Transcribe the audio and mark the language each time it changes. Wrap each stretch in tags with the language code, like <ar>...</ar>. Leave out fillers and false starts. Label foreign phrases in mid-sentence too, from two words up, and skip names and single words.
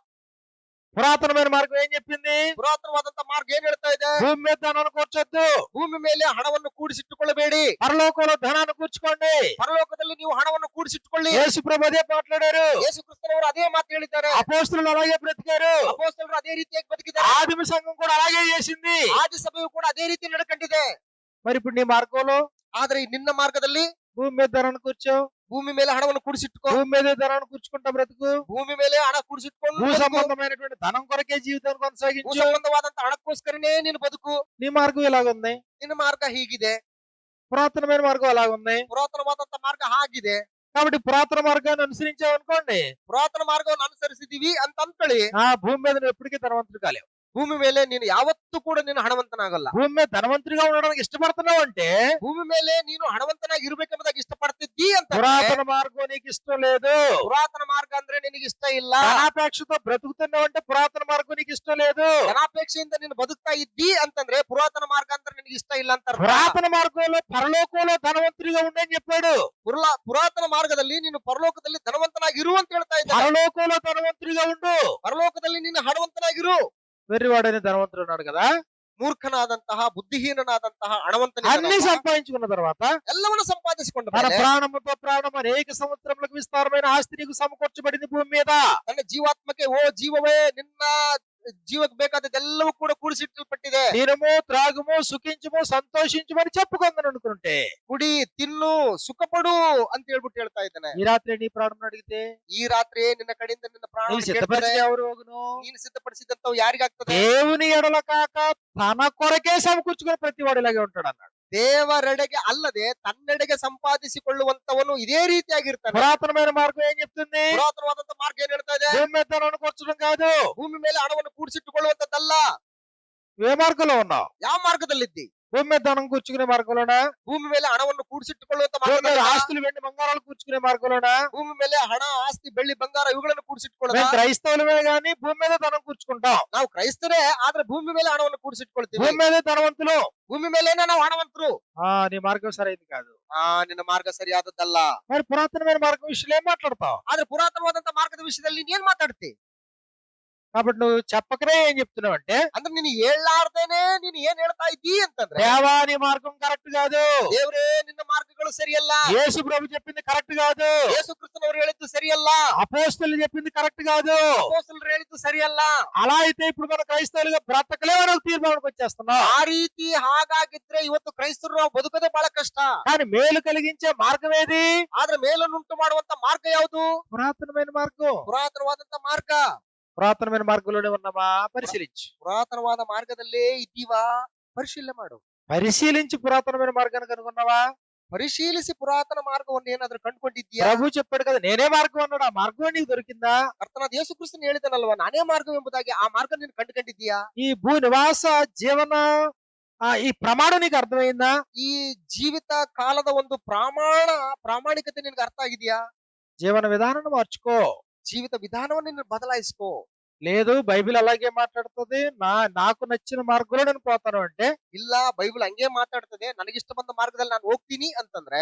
<te>పురాతనమైన మార్గం ఏం చెప్పింది?</te> <kn>ಪುರಾತನವಾದಂತ ಮಾರ್ಗ ಏನ್ ಹೇಳ್ತಾ ಇದೆ?</kn> <te>భూమి మీద ధనాన్ని కూర్చొద్దు.</te> <kn>ಭೂಮಿ ಮೇಲೆ ಹಣವನ್ನು ಕೂಡಿಸಿಟ್ಟುಕೊಳ್ಳಬೇಡಿ.</kn> <te>పరలోకంలో ధనాన్ని కూర్చుకోండి.</te> <kn>ಪರಲೋಕದಲ್ಲಿ ನೀವು ಹಣವನ್ನು ಕೂಡಿಸಿಟ್ಟುಕೊಳ್ಳಿ.</kn> <te>యేసు ప్రభు అదే మాట్లాడారు.</te> <kn>ಯೇಸು ಕ್ರಿಸ್ತನವರು ಅದೇ ಮಾತು ಹೇಳಿದ್ದಾರೆ.</kn> <te>అపోస్తలులు అలాగే బ్రతికారు.</te> <kn>ಅಪೊಸ್ತಲರು ಅದೇ ರೀತಿಯಾಗಿ ಬದುಕಿದ್ದಾರೆ.</kn> <te>ఆదిమ సంఘం కూడా అలాగే చేసింది.</te> <kn>ಆದಿ ಸಭೆಯು ಕೂಡ ಅದೇ ರೀತಿ ನಡ್ಕೊಂಡಿದೆ.</kn> <te>మరి ఇప్పుడు నీ మార్గంలో</te> <kn>ಆದ್ರೆ ಈ ನಿನ್ನ ಮಾರ್ಗದಲ್ಲಿ</kn> <te>భూమి మీద ధనాన్ని కూర్చో.</te> <kn>ಭೂಮಿ ಮೇಲೆ ಹಣವನ್ನು ಕೂಡಿಸಿಟ್ಕೋ.</kn> <te>భూమి మీద ధనాన్ని కూర్చుకుంటా బ్రతుకు.</te> <kn>ಭೂಮಿ ಮೇಲೆ ಹಣ ಕೂಡಿಸಿಟ್ಕೊಂಡು</kn> <te>భూ</te> <kn>ಬದುಕು.</kn> <te>సంబంధమైనటువంటి ధనం కొరకే జీవితాన్ని</te> <kn>ಭೂ</kn> <te>కొనసాగించు.</te> <kn>ಸಂಬಂಧವಾದಂತ ಹಣಕ್ಕೋಸ್ಕರನೇ ನೀನು ಬದುಕು.</kn> <te>నీ మార్గం ఇలాగుంది.</te> <kn>ನಿನ್ನ ಮಾರ್ಗ ಹೀಗಿದೆ.</kn> <te>పురాతనమైన మార్గం అలాగుంది.</te> <kn>ಪುರಾತನವಾದಂತ ಮಾರ್ಗ ಹಾಗಿದೆ.</kn> <te>కాబట్టి పురాతన మార్గాన్ని అనుసరించావు అనుకోండి,</te> <kn>ಪುರಾತನ ಮಾರ್ಗವನ್ನು ಅನುಸರಿಸಿದೀವಿ ಅಂತ ಅಂದ್ಕೊಳ್ಳಿ,</kn> <te>ఆ భూమి మీద నువ్వు ఎప్పటికీ ధనవంతుడు కాలేవు.</te> <kn>ಭೂಮಿ ಮೇಲೆ ನೀನು ಯಾವತ್ತೂ ಕೂಡ ನೀನು ಹಣವಂತನಾಗಲ್ಲ.</kn> <te>భూమి మీద ధనవంతుడిగా ఉండడానికి ఇష్టపడుతున్నావు అంటే</te> <kn>ಭೂಮಿ ಮೇಲೆ ನೀನು ಹಣವಂತನಾಗಿ ಇರ್ಬೇಕೆಂಬುದಾಗಿ ಇಷ್ಟಪಡ್ತಿದ್ದಿ ಅಂತ.</kn> <te>పురాతన మార్గం నీకు ఇష్టం లేదు.</te> <kn>ಪುರಾತನ ಮಾರ್ಗ ಅಂದ್ರೆ ನಿನಗೆ ಇಷ್ಟ ಇಲ್ಲ.</kn> <te>ధనాపేక్షతో బ్రతుకుతున్నావు అంటే పురాతన మార్గం నీకు ఇష్టం లేదు.</te> <kn>ಧನಾಪೇಕ್ಷೆಯಿಂದ ನೀನು ಬದುಕ್ತಾ ಇದ್ದಿ ಅಂತಂದ್ರೆ ಪುರಾತನ ಮಾರ್ಗ ಅಂದ್ರೆ ನಿನಗೆ ಇಷ್ಟ ಇಲ್ಲ ಅಂತ ಅರ್ಥ.</kn> <te>పురాతన మార్గంలో పరలోకంలో ధనవంతుడిగా ఉండని చెప్పాడు.</te> <kn>ಪುರಾತನ ಮಾರ್ಗದಲ್ಲಿ ನೀನು ಪರಲೋಕದಲ್ಲಿ ಧನವಂತನಾಗಿ ಇರು ಅಂತ ಹೇಳ್ತಾ ಇದ್ದಾನೆ.</kn> <te>పరలోకంలో ధనవంతుడిగా ఉండు.</te> <kn>ಪರಲೋಕದಲ್ಲಿ ನೀನು ಹಣವಂತನಾಗಿರು.</kn> <te>వెర్రివాడని ధనవంతుడు ఉన్నాడు కదా.</te> <kn>ಮೂರ್ಖನಾದಂತಹ ಬುದ್ಧಿಹೀನನಾದಂತಹ ಹಣವಂತನ</kn> <te>అన్ని సంపాదించుకున్న తర్వాత</te> <kn>ಎಲ್ಲವನ್ನು ಸಂಪಾದಿಸಿಕೊಂಡ</kn> <te>తన</te> <kn>ಮೇಲೆ</kn> <te>ప్రాణముతో ప్రాణం అనేక సంవత్సరములకు విస్తారమైన ఆస్తి నీకు సమకూర్చబడింది భూమి మీద.</te> <kn>ತನ್ನ ಜೀವಾತ್ಮಕ್ಕೆ ಓ ಜೀವವೇ ನಿನ್ನ ಜೀವಕ್ಕೆ ಬೇಕಾದದ್ದೆಲ್ಲವೂ ಕೂಡ ಕೂಡಿಸಿಟ್ಟಲ್ಪಟ್ಟಿದೆ.</kn> <te>తినము త్రాగుము సుఖించుము సంతోషించుమని చెప్పుకుందని అనుకుంటే</te> <kn>ಕುಡಿ ತಿನ್ನು ಸುಖಪಡು ಅಂತ ಹೇಳ್ಬಿಟ್ಟು ಹೇಳ್ತಾ ಇದ್ದಾನೆ.</kn> <te>ఈ రాత్రి నీ ప్రాణం అడిగితే</te> <kn>ಈ ರಾತ್ರಿ ನಿನ್ನ ಕಡೆಯಿಂದ ನಿನ್ನ ಪ್ರಾಣ</kn> <te>నీవు సిద్ధపరిచిన ఎవరు ಹೋగును?</te> <kn>ನೀನು ಸಿದ್ಧಪಡಿಸಿದಂತವು ಯಾರಿಗಾಗ್ತದೆ?</kn> <te>దేవుని ఎడల కాక తన కొరకే సమకూర్చుకుని ప్రతి వాడు ఇలాగే ఉంటాడు అన్నాడు.</te> <kn>ದೇವರೆಡೆಗೆ ಅಲ್ಲದೆ ತನ್ನೆಡೆಗೆ ಸಂಪಾದಿಸಿಕೊಳ್ಳುವಂತವನು ಇದೇ ರೀತಿಯಾಗಿರ್ತಾನೆ.</kn> <te>పురాతనమైన మార్గం ఏం చెప్తుంది?</te> <kn>ಪುರಾತನವಾದಂತ ಮಾರ್ಗ ಏನ್ ಹೇಳ್ತಾ ಇದೆ?</kn> <te>భూమి మీద ధనాన్ని కూర్చడం కాదు.</te> <kn>ಭೂಮಿ ಮೇಲೆ ಹಣವನ್ನು ಕೂಡಿಸಿಟ್ಟುಕೊಳ್ಳುವಂತದ್ದಲ್ಲ.</kn> <te>ఏ మార్గంలో ఉన్నావు?</te> <kn>ಯಾವ ಮಾರ್ಗದಲ್ಲಿದ್ದಿ?</kn> <te>భూమి మీద ధనం కూర్చుకునే మార్గంలోనా?</te> <kn>ಭೂಮಿ ಮೇಲೆ ಹಣವನ್ನು ಕೂಡಿಸಿಟ್ಟುಕೊಳ್ಳುವಂತ</kn> <te>భూమి మీద</te> <kn>ಮಾರ್ಗದಲ್ಲ.</kn> <te>ఆస్తులు వెండి బంగారాలు కూర్చుకునే మార్గంలోనా?</te> <kn>ಭೂಮಿ ಮೇಲೆ ಹಣ ಆಸ್ತಿ ಬೆಳ್ಳಿ ಬಂಗಾರ ಇವುಗಳನ್ನು ಕೂಡಿಸಿಟ್ಕೊಳ್ಳೋದ?</kn> <te>మేము క్రైస్తవులమే గాని భూమి మీద ధనం కూర్చుకుంటాం.</te> <kn>ನಾವು ಕ್ರೈಸ್ತರೇ ಆದ್ರೆ ಭೂಮಿ ಮೇಲೆ ಹಣವನ್ನು ಕೂಡಿಸಿಟ್ಕೊಳ್ತೀವಿ.</kn> <te>భూమి మీద ధనవంతులు.</te> <kn>ಭೂಮಿ ಮೇಲೇನೆ ನಾವು ಹಣವಂತರು.</kn> <te>నీ మార్గం సరైనది కాదు.</te> <kn>ನಿನ್ನ ಮಾರ್ಗ ಸರಿಯಾದದ್ದಲ್ಲ.</kn> <te>మరి పురాతనమైన మార్గం విషయంలో ఏం మాట్లాడతావు?</te> <kn>ಆದ್ರೆ ಪುರಾತನವಾದಂತ ಮಾರ್ಗದ ವಿಷಯದಲ್ಲಿ ನೀನ್ ಏನ್ ಮಾತಾಡ್ತಿ?</kn> <te>కాబట్టి నువ్వు చెప్పకనే ఏం చెప్తున్నావు అంటే,</te> <kn>ಅಂದ್ರೆ ನೀನು ಹೇಳಲಾರ್ದೇನೆ ನೀನು ಏನ್ ಹೇಳ್ತಾ ಇದ್ದೀ ಅಂತಂದ್ರೆ,</kn> <te>దేవా నీ మార్గం కరెక్ట్ కాదు.</te> <kn>ದೇವರೇ ನಿನ್ನ ಮಾರ್ಗಗಳು ಸರಿಯಲ್ಲ.</kn> <te>యేసు ప్రభు చెప్పింది కరెక్ట్ కాదు.</te> <kn>ಯೇಸು ಕ್ರಿಸ್ತನವರು ಹೇಳಿದ್ದು ಸರಿಯಲ್ಲ.</kn> <te>అపోస్తలులు చెప్పింది కరెక్ట్ కాదు.</te> <kn>ಅಪೊಸ್ತಲರು ಹೇಳಿದ್ದು ಸರಿಯಲ್ಲ.</kn> <te>అలా అయితే ఇప్పుడు మన క్రైస్తవులుగా బ్రతకలేమని ఒక తీర్మానానికి వచ్చేస్తున్నాం.</te> <kn>ಆ ರೀತಿ ಹಾಗಾಗಿದ್ರೆ ಇವತ್ತು ಕ್ರೈಸ್ತರು ನಾವು ಬದುಕೋದೇ ಬಹಳ ಕಷ್ಟ.</kn> <te>కానీ మేలు కలిగించే మార్గం ఏది?</te> <kn>ಆದ್ರೆ ಮೇಲನ್ನುಂಟು ಮಾಡುವಂತ ಮಾರ್ಗ ಯಾವುದು?</kn> <te>పురాతనమైన మార్గం.</te> <kn>ಪುರಾತನವಾದಂತ ಮಾರ್ಗ.</kn> <te>పురాతనమైన మార్గంలోనే ఉన్నామా? పరిశీలించు.</te> <kn>ಪುರಾತನವಾದ ಮಾರ್ಗದಲ್ಲೇ ಇದ್ದೀವಾ? ಪರಿಶೀಲನೆ ಮಾಡು.</kn> <te>పరిశీలించి పురాతనమైన మార్గాన్ని కనుగొన్నావా?</te> <kn>ಪರಿಶೀಲಿಸಿ ಪುರಾತನ ಮಾರ್ಗವನ್ನು ಏನಾದ್ರೂ ಕಂಡುಕೊಂಡಿದ್ದೀಯಾ?</kn> <te>ప్రభు చెప్పాడు కదా, నేనే మార్గం అన్నాడు. ఆ మార్గం నీకు దొరికిందా?</te> <kn>ಕರ್ತನಾದ ಯೇಸು ಕ್ರಿಸ್ತನು ಹೇಳಿದನಲ್ವಾ, ನಾನೇ ಮಾರ್ಗವೆಂಬುದಾಗಿ ಆ ಮಾರ್ಗ ನೀನು ಕಂಡುಕೊಂಡಿದ್ದೀಯಾ?</kn> <te>ఈ భూ నివాస జీవన ఈ ప్రమాణం నీకు అర్థమైందా?</te> <kn>ಈ ಜೀವಿತ ಕಾಲದ ಒಂದು ಪ್ರಾಮಾಣಿಕತೆ ನಿನ್ಗೆ ಅರ್ಥ ಆಗಿದೆಯಾ?</kn> <te>జీవన విధానం మార్చుకో.</te> <kn>ಜೀವಿತ ವಿಧಾನವನ್ನು ನೀನು ಬದಲಾಯಿಸ್ಕೋ.</kn> <te>లేదు బైబిల్ అలాగే మాట్లాడుతుంది, నాకు నచ్చిన మార్గంలో నేను పోతాను అంటే,</te> <kn>ಇಲ್ಲ ಬೈಬಲ್ ಹಂಗೆ ಮಾತಾಡ್ತದೆ, ನನಗಿಷ್ಟ ಬಂದ ಮಾರ್ಗದಲ್ಲಿ ನಾನು ಹೋಗ್ತೀನಿ ಅಂತಂದ್ರೆ,</kn>